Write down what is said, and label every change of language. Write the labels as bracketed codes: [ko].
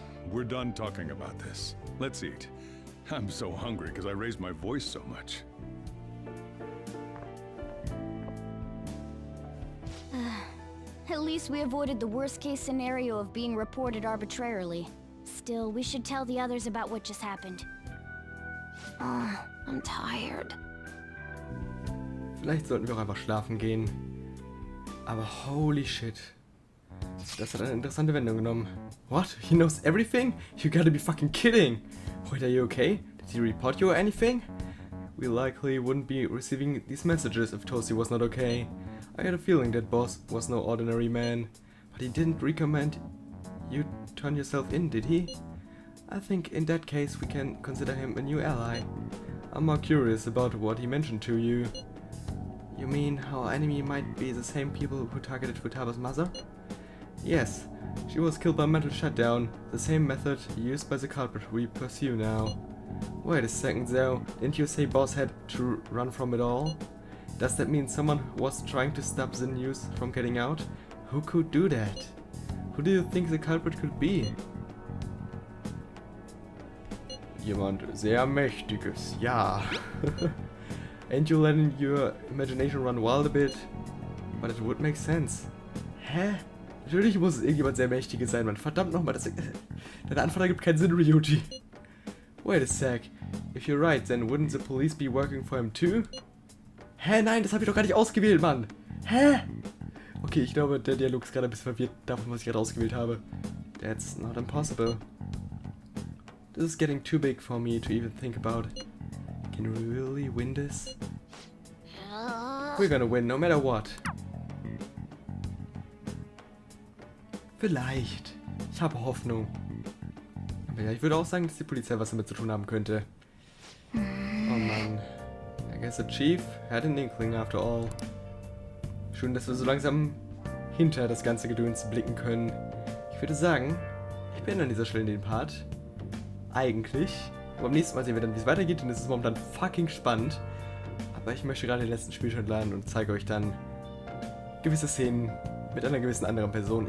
[en] We're done talking about this. Let's eat. I'm so hungry because I raised my voice so much. At least we avoided the worst-case scenario of being reported arbitrarily. Still, we should tell the others about what just happened. I'm tired. [de] Vielleicht sollten wir auch einfach schlafen gehen. Aber [en] holy shit. [de] Das hat eine interessante Wendung genommen. [en] What? He knows everything? You gotta be fucking kidding! Wait, are you okay? Did he report you or anything? We likely wouldn't be receiving these messages if Tosi was not okay. I had a feeling that boss was no ordinary man. But he didn't recommend you turn yourself in, did he? I think in that case we can consider him a new ally. I'm more curious about what he mentioned to you. You mean how our enemy might be the same people who targeted Futaba's mother? Yes, she was killed by mental shutdown, the same method used by the culprit we pursue now. Wait a second though, didn't you say boss had to run from it all? Does that mean someone was trying to stop the news from getting out? Who could do that? Who do you think the culprit could be? [de] Jemand sehr Mächtiges, ja. [en] Ain't you letting your imagination run wild a bit? But it would make sense. [de] Hä? Natürlich muss es irgendjemand sehr Mächtiges sein, Mann. Verdammt nochmal, deine Antwort ergibt keinen Sinn, Ryuji. [en] Wait a sec. If you're right, then wouldn't the police be working for him too? Hä? [de] Nein, das habe ich doch gar nicht ausgewählt, Mann. Hä? Okay, ich glaube, der Dialog ist gerade ein bisschen verwirrt davon, was ich gerade ausgewählt habe. [en] That's not impossible. This is getting too big for me to even think about. Can you really win this? We're gonna win, no matter what. [de] Vielleicht. Ich habe Hoffnung. Aber ja, ich würde auch sagen, dass die Polizei was damit zu tun haben könnte. Oh Mann. [en] I guess the chief had an inkling after all. [de] Schön, dass wir so langsam hinter das ganze Gedöns blicken können. Ich würde sagen, ich beende an dieser Stelle den Part. Eigentlich. Aber beim nächsten Mal sehen wir dann, wie es weitergeht, denn es ist momentan fucking spannend. Aber ich möchte gerade den letzten Spielstand laden und zeige euch dann gewisse Szenen mit einer gewissen anderen Person.